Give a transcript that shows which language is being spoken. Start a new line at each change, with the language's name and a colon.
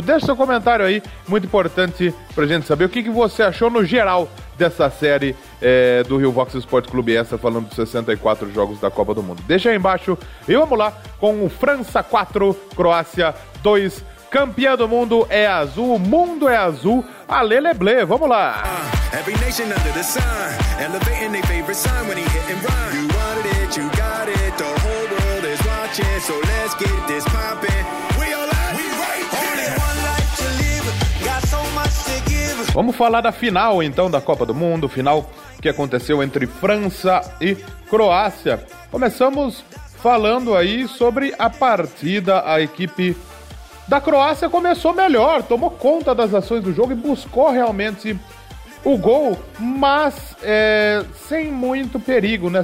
Portuguese: Deixe seu comentário aí, muito importante pra gente saber o que, que você achou no geral dessa série do Rio Vox Sport Clube Extra, falando dos 64 jogos da Copa do Mundo. Deixa aí embaixo e vamos lá com o França 4, Croácia 2. Campeã do mundo é azul, o mundo é azul, Ale Leblé, vamos lá!
English: Every nation under the sun, elevating their favorite sign when he hit and run. You wanted it, you got it, the whole world is watching, so let's get this popping. We all out, we right here. Only one life to live, got so much to give.
Portuguese: Vamos falar da final então da Copa do Mundo, final que aconteceu entre França e Croácia. Começamos falando aí sobre a partida, a equipe da Croácia começou melhor, tomou conta das ações do jogo e buscou realmente o gol, mas sem muito perigo, né?